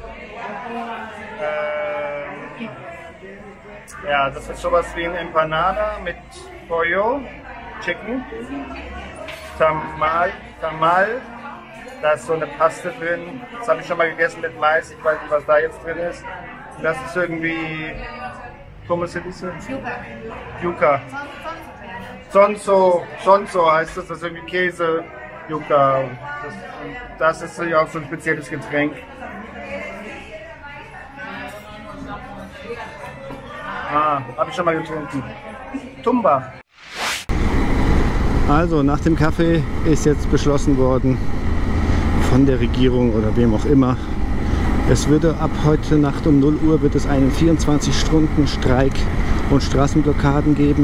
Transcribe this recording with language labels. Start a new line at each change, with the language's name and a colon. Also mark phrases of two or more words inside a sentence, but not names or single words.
German: Ja, das ist sowas wie ein Empanada mit Pollo, Chicken, Tamal, da ist so eine Paste drin. Das habe ich schon mal gegessen mit Mais, ich weiß nicht, was da jetzt drin ist. Das ist irgendwie,
Spanish: ¿cómo se dice? Yuca.
German: Sonso heißt das, das ist irgendwie Käse, Yuca. Das ist ja auch so ein spezielles Getränk. Habe ich schon mal getrunken. Tumba. Also nach dem Kaffee ist jetzt beschlossen worden von der Regierung oder wem auch immer, es würde ab heute Nacht um 0 Uhr wird es einen 24-Stunden-Streik und Straßenblockaden geben.